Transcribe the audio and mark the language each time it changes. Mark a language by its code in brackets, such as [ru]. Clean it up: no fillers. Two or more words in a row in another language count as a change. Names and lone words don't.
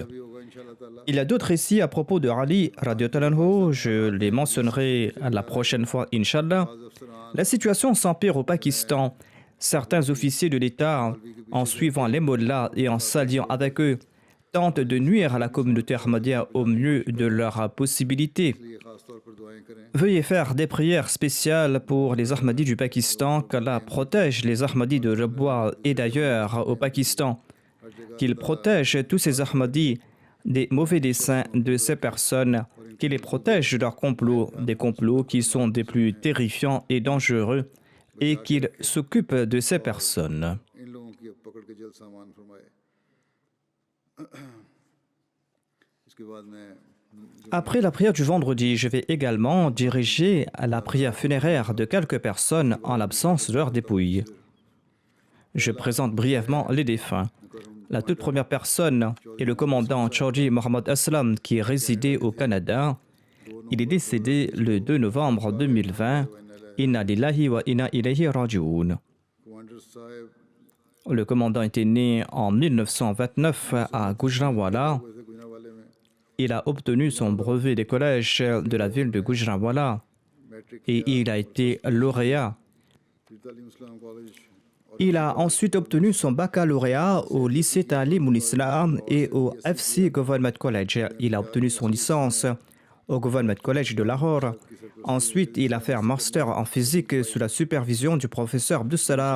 [fr] Il y a d'autres récits à propos de Ali, [ar] رضي الله عنه, [fr] je les mentionnerai la prochaine fois, [ar] إن شاء الله. [fr] La situation s'empire au Pakistan. Certains officiers de l'État, en suivant les mollahs et en s'alliant avec eux, tentent de nuire à la communauté ahmadiyya au mieux de leurs possibilités. [ur] اس لیے خاص طور پر دعائیں کریں [fr] Veuillez faire des prières spéciales pour les Ahmadis du Pakistan, qu'Allah protège les Ahmadis de Rabwa et d'ailleurs au Pakistan, [ur] ہر جگہ [fr] qu'il protège tous ces Ahmadis des mauvais desseins de ces personnes, qu'il les protège de leurs complots, des complots qui sont des plus terrifiants et dangereux, et qu'il s'occupe de ces personnes. [ur] ان لوگوں کی پکڑ کے جلد سامان فرمائے اس کے بعد میں [fr] Après la prière du vendredi, je vais également diriger à la prière funéraire de quelques personnes en l'absence de leurs dépouilles. Je présente brièvement les défunts. La toute première personne est le commandant Chaudhry Mohammad Aslam qui résidait au Canada. Il est décédé le 2 novembre 2020. [ar] إنا لله وإنا إليه راجعون. [ur] کمانڈر صاحب [fr] Le commandant était né en 1929 à Gujranwala. [ur] ویسے گجرانوالے میں [fr] Il a obtenu son brevet des collèges de la ville de Gujranwala मैट्रिक et il a été lauréat. तालीम इस्लाम कॉलेज Il a ensuite obtenu son baccalauréat au lycée Ta'lim Islam et au FC Government College. Il a obtenu son licence au Government College de Lahore. Ensuite, il a fait un master en physique sous la supervision du professeur Abdussalam.